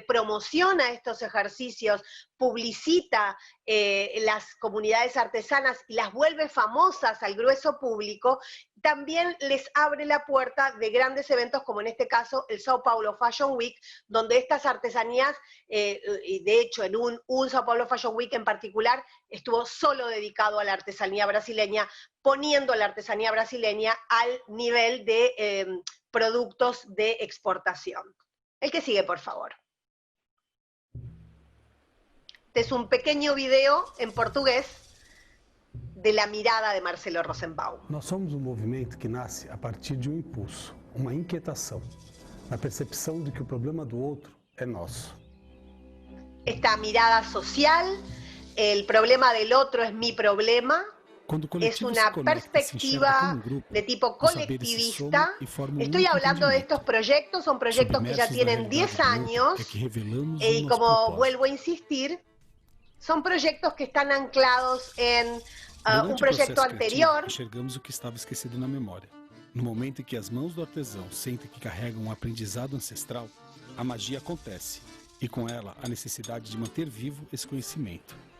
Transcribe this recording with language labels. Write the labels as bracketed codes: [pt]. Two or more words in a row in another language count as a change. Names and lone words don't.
[es] promociona estos ejercicios, publicita las comunidades artesanas y las vuelve famosas al grueso público, también les abre la puerta de grandes eventos, como en este caso el Sao Paulo Fashion Week, donde estas artesanías, y de hecho en un Sao Paulo Fashion Week en particular, estuvo solo dedicado a la artesanía brasileña, poniendo la artesanía brasileña al nivel de productos de exportación. El que sigue, por favor. Este es un pequeño video en portugués de la mirada de Marcelo Rosenbaum. [pt] Nós somos movimento que nasce a partir de impulso, uma inquietação, na percepção de que o problema do outro é nosso. [es] Esta mirada social, el problema del otro es mi problema, es una perspectiva de tipo colectivista. Estoy hablando de estos proyectos, son proyectos que ya tienen 10 años, y como vuelvo a insistir, son proyectos que están anclados en un proyecto anterior. [pt] Enxergamos o que estava esquecido na memória. No momento em que as mãos do artesão sentem que carregam um aprendizado ancestral, a magia acontece, e com ela a necessidade de manter vivo esse conhecimento.